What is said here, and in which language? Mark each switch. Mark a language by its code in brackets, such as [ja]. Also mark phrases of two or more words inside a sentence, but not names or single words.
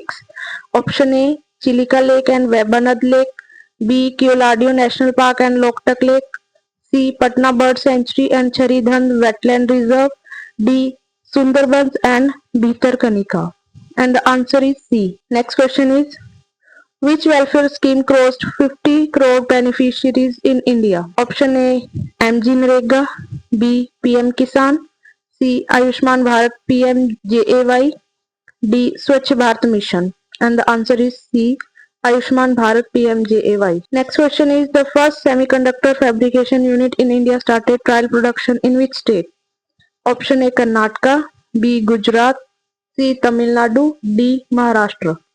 [en] Option A, Chilika Lake and Webanad Lake, B, Keoladio National Park and Loktak Lake, C, Patna Bird Sanctuary and Charidhand Wetland Reserve, D, Sundarbans and Bhitarkanika. And the answer is C. Next question is, which welfare scheme crossed 50 crore beneficiaries in India? Option A, MGNREGA, B, PM Kisan, C, Ayushman Bharat PMJAY, D, Swachh Bharat Mission. And the answer is C, Ayushman Bharat PMJAY. Next question is, the first semiconductor fabrication unit in India started trial production in which state? Option A, Karnataka, B, Gujarat, C, Tamil Nadu, D, Maharashtra.